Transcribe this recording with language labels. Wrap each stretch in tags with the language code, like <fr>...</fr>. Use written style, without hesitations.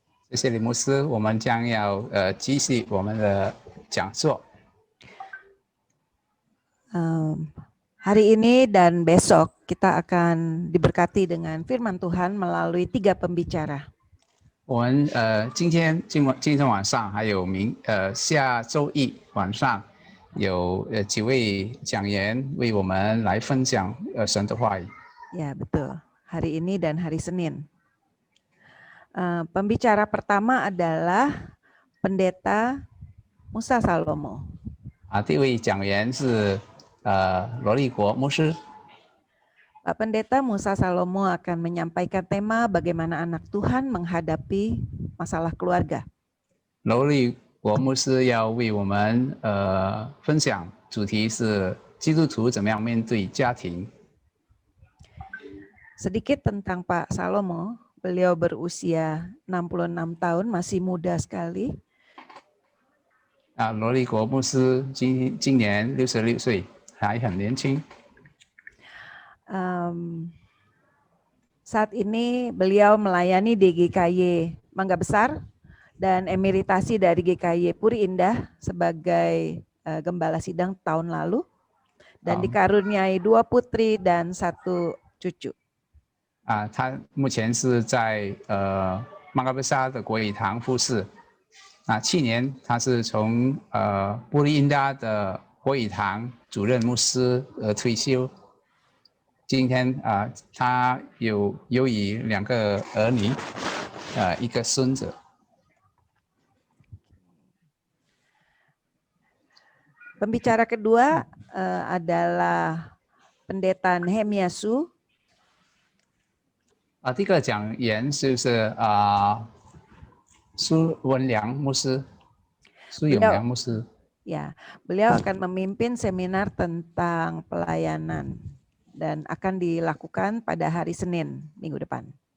<zh>谢谢李牧师，我们将要继续我们的讲座。</zh> <id>Hari ini dan besok kita akan diberkati dengan firman Tuhan melalui 3 pembicara.</id> <zh>我们今天晚上还有下周一晚上有几位讲员为我们来分享神的话语。</zh> <id>Ya, betul. Hari ini dan hari Senin. Pembicara pertama adalah Pendeta Musa Salomo.</id> <zh>第一位讲员是罗立国牧师。</zh> <id>Pak Pendeta Musa Salomo akan menyampaikan tema bagaimana anak Tuhan menghadapi masalah keluarga.</id> <zh>罗立国牧师要为我们分享，主题是基督徒怎么样面对家庭。</zh> <id>Sedikit tentang Pak Salomo, beliau berusia 66 tahun, masih muda sekali.</id> <zh>罗立国牧师今年66岁，还很年轻。</zh> <id>Saat ini beliau melayani di GKY Mangga Besar dan emeritasi dari GKY Puri Indah sebagai gembala sidang tahun lalu dan dikaruniai 2 putri dan 1 cucu.</id> <zh>他目前是在曼嘎贝沙的国语堂服侍。去年他是从布利因达的国语堂主任牧师退休。今天他有2个儿女，1个孙子。</zh> <id>Pembicara kedua adalah Pendeta Nehemia Su.</id> <zh>第一个讲员就是苏文良牧师，苏永良牧师。</zh> <id>Ya, beliau akan memimpin seminar tentang pelayanan dan akan dilakukan pada hari Senin minggu depan.</id>